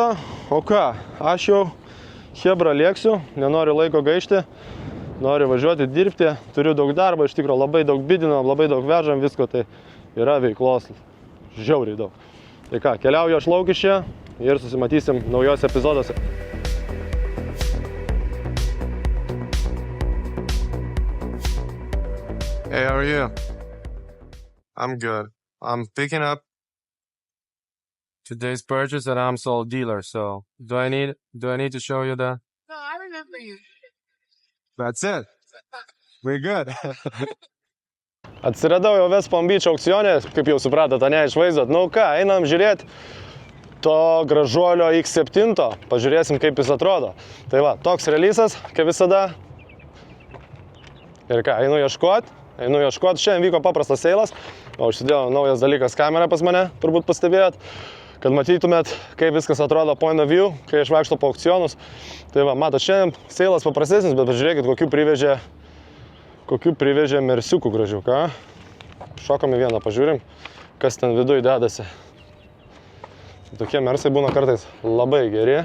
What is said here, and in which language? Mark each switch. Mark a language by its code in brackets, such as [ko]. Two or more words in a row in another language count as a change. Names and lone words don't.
[lt] O ką, aš jau Hebra lėksiu, nenoriu laiko gaišti, noriu važiuoti, dirbti, turiu daug darbo, iš tikrųjų labai daug bidinam, labai daug vežam, visko, tai yra veiklos žiauriai daug. Tai ką, keliauju aš lauk iš čia ir susimatysim naujose epizoduose. [en] Hey, how are you? I'm good. I'm picking up today's purchase at AMSOL dealer, so do I need to show you that? No, I remember you. That's it. We're good. [lt] Atsiradau jau West Palm Beach aukcione, kaip jau supratote, ne, išvaizdot. Nu ką, einam žiūrėti to gražuolio X7, pažiūrėsim, kaip jis atrodo. Tai va, toks releasas, kaip visada. Ir ką, einu ieškoti. Šiandien vyko paprastas seilas, o užsidėjau naujas dalykas kamerą pas mane, turbūt pastebėjot, kad matytumėt, kaip viskas atrodo [en] point of view, [lt] kai aš vaikštau po aukcionus. Tai va, matot, šiandien seilas paprastesnis, bet pažiūrėkit, kokių privežė mersiukų gražių, ką? Šokam į vieną, pažiūrim. kas ten viduje dedasi. Tokie mersai būna kartais labai geri.